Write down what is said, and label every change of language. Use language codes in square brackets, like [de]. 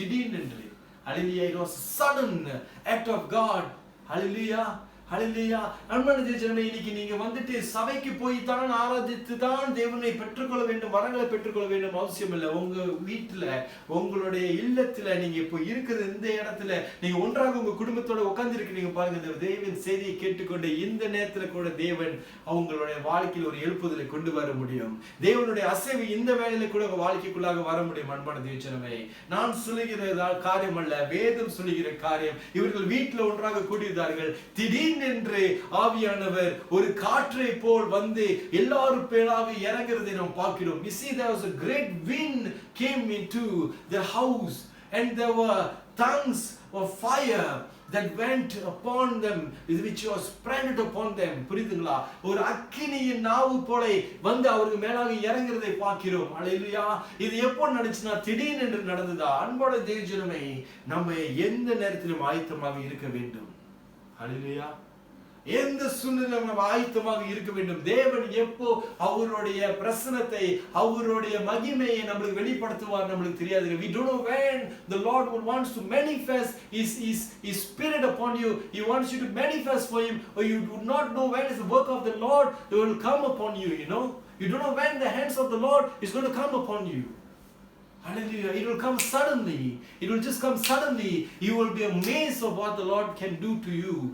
[ta] திடீரென்று [en] Hallelujah. It was a sudden act of God. Hallelujah. Hallelujah. [ta] அன்பான தேவஜனமே, இன்னைக்கு நீங்க வந்துட்டு சபைக்கு போய் தான் ஆராதித்து தான் தேவனை பெற்றுக்கொள்ள வேண்டும், வரங்களை பெற்றுக்கொள்ள வேண்டும் அவசியம் இல்லை. உங்க வீட்டுல, உங்களுடைய இல்லத்துல நீங்க இப்போ இருக்கிற இந்த இடத்துல நீங்க ஒன்றாக உங்க குடும்பத்தோட உட்கார்ந்து இருக்கிறீங்க பாருங்க. தேவன் செய்தியை கேட்டுக்கொண்டு இந்த நேரத்துல கூட தேவன் அவங்களுடைய வாழ்க்கையில் ஒரு எழுப்புதலை கொண்டு வர முடியும். தேவனுடைய அசைவு இந்த வேளையில கூட உங்க வாழ்க்கைக்குள்ளாக வர முடியும். அன்பான தேவஜனமே, நான் சொல்லுகிற காரியம் அல்ல, வேதம் சொல்லுகிற காரியம். இவர்கள் வீட்டுல ஒன்றாக கூடியிருந்தார்கள். திடீர்னு என்று ஆவியானவர் ஒரு காற்றை போல் வந்து எல்லாரும் பேராக இறங்குறதை நாம் பார்க்கிறோம். [en] We see there was a great wind came into the house and there were tongues of fire that went upon them, which was spread upon them. [ta] புரியுதுங்களா? ஒரு அக்கினியின் நாவு போல வந்து அவருக்கு மேலாக இறங்குறதை பார்க்கிறோம். ஹalleluya. இது எப்போ நடந்துச்சுனா திடீர்னு என்று நடந்ததா? அன்பான தேவஜனமே, நம்ம எந்த நேரத்திலும் ஆயத்தமாக இருக்க வேண்டும். ஹalleluya. எந்த சூழ்நிலையிலும் நம்ம ஆயத்தமாக இருக்க வேண்டும். தேவன் எப்போ அவருடைய பிரசன்னத்தை, அவருடைய மகிமையை நமக்கு வெளிப்படுத்துவார் நம்மளுக்கு தெரியாது. [en] We don't know when the Lord wants to manifest his spirit upon you. He wants you to manifest for him, or you do not know when is the work of the Lord that will come upon you, you know. You don't know when the hands of the Lord is going to come upon you. Hallelujah. It will come suddenly. It will just come suddenly. You will be amazed of what the Lord can do to you.